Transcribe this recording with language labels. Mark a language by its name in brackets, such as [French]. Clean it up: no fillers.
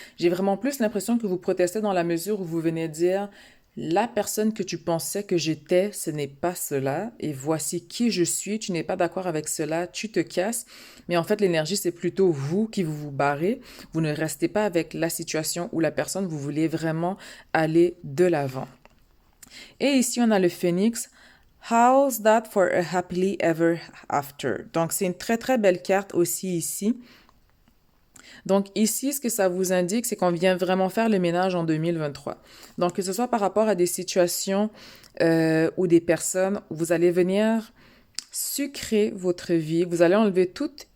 [French] J'ai vraiment plus l'impression que vous protestez dans la mesure où vous venez dire la personne que tu pensais que j'étais, ce n'est pas cela, et voici qui je suis, tu n'es pas d'accord avec cela, tu te casses. Mais en fait, l'énergie, c'est plutôt vous qui vous barrez. Vous ne restez pas avec la situation ou la personne, vous voulez vraiment aller de l'avant. Et ici, on a le phénix. [English] How's that for a happily ever after? [French] Donc, c'est une très, très belle carte aussi ici. Donc ici, ce que ça vous indique, c'est qu'on vient vraiment faire le ménage en 2023. Donc que ce soit par rapport à des situations ou des personnes, vous allez venir sucrer votre vie, vous allez enlever toute